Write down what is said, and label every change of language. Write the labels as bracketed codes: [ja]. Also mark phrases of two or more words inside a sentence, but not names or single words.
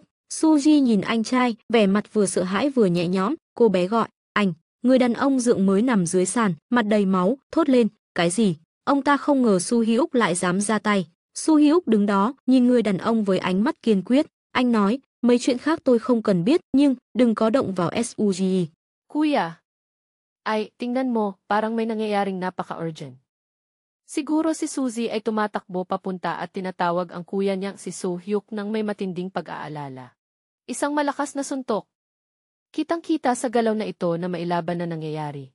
[vi] Suji nhìn anh trai, vẻ mặt vừa sợ hãi vừa nhẹ nhõm, cô bé gọi, anh. Người đàn ông dượng mới nằm dưới sàn, mặt đầy máu, thốt lên, cái gì? Ông ta không ngờ Su Hyuk lại dám ra tay. Su Hyuk đứng đó, nhìn người đàn ông với ánh mắt kiên quyết. Anh nói, mấy chuyện khác tôi không cần biết, nhưng đừng có động vào Suji. [tl] Kuya, ay, tingnan mo, parang may nangyayaring napaka-urgent. Siguro si Suzy ay tumatakbo papunta at tinatawag ang kuya niyang si So-hyuk nang may matinding pag-aalala. Isang malakas na suntok. Kitang-kita sa galaw na ito na mailaban na nangyayari.